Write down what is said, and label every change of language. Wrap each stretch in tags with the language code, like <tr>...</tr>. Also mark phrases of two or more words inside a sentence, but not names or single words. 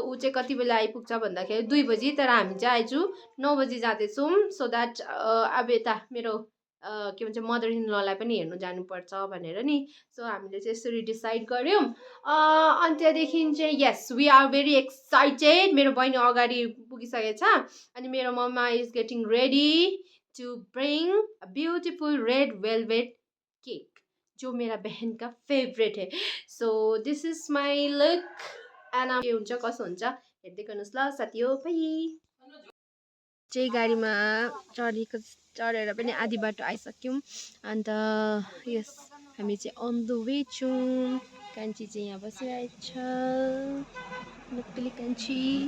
<ne>उ चाहिँ कति बेला आइपुग्छ भन्दाखेरि 2 बजे तर हामी चाहिँ आज 9 बजे जाँदैछौँ</ne> <en>so that</en> <ne>अब यता मेरो के भन्छ मदर इन ललाई पनि हेर्नु जानुपर्छ भनेर नि सो हामीले चाहिँ यसरी डिसाइड गर्यौं अनि त्यहाँदेखि चाहिँ</ne> <en>yes we are very excited</en> <ne>मेरो बहिनी अगाडि पुगिसकेछ अनि मेरो</ne> <en>mamma is getting ready to bring a beautiful red velvet</en> <ne>केक</ne> <hi>जो मेरा बहन का फेवरेट है</hi> <en>so this is my look and</en> <ne>के हुन्छ कसो हुन्छ हेर्दै गर्नुहोस् ल साथी हो बाइ चाहिँ गाडीमा चढेर पनि आधी बाटो आइसक्यौं अन्त यस हामी चाहिँ</ne> <en>on the way</en> <ne>छौं कान्छी चाहिँ यहाँ बसिरहेको छ नक्कली कान्छी</ne>